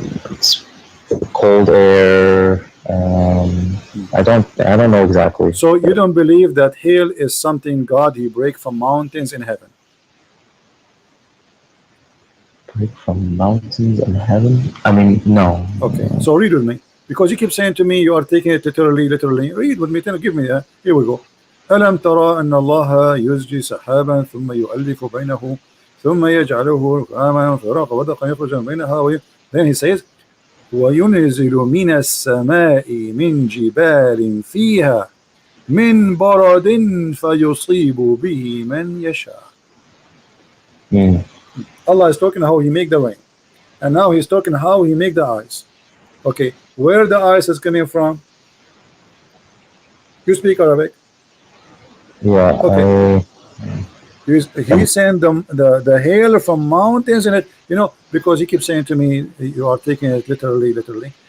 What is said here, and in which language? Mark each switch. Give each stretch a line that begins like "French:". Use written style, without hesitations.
English: It's cold air. I don't know exactly. So you don't believe that hail is something God he break from mountains in heaven? Break from mountains in heaven? I mean, no. Okay, so read with me, because you keep saying to me you are taking it literally. Read with me. Give me here we go.
Arabic: ألم ترى أن الله يزجي سحابا ثم يؤلف بينه ثم يجعله ركاما فراق ودقا يخرج من بينها. Then he says وينزل من السماء من جبال فيها من برد فيصيب به من يشاء.
English: Allah is talking how he make the rain, and now he's talking how he make the ice. Okay, where the ice is coming from? You speak Arabic? Yeah. Okay. He's saying the hail from mountains in it, because he keeps saying to me you are taking it literally.